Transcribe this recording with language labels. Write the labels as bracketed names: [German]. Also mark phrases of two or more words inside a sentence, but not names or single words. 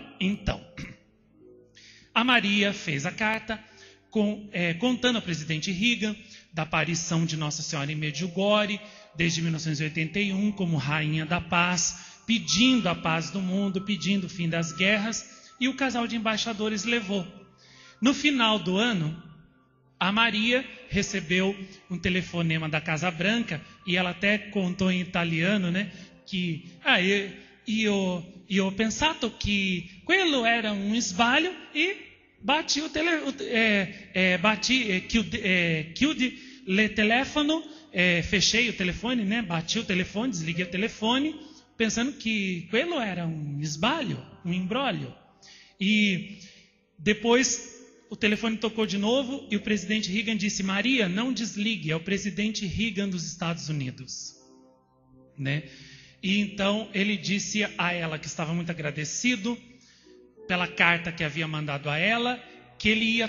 [Portuguese] Então, a Maria fez a carta contando ao presidente Reagan da aparição de Nossa Senhora em Medjugorje desde 1981 como rainha da paz, pedindo a paz do mundo, pedindo o fim das guerras, e o casal de embaixadores levou. No final do ano, a Maria recebeu um telefonema da Casa Branca e ela até contou em italiano, que [Italian] io ho pensato che quello era un sbaglio e chiudi il telefono, [Portuguese] fechei o telefone, bati o telefone, desliguei o telefone, pensando que [Italian] quello era um sbaglio, [Portuguese] um imbróglio. E depois o telefone tocou de novo e o presidente Reagan disse: Maria, não desligue, é o presidente Reagan dos Estados Unidos. E então ele disse a ela que estava muito agradecido pela carta que havia mandado a ela, que ele ia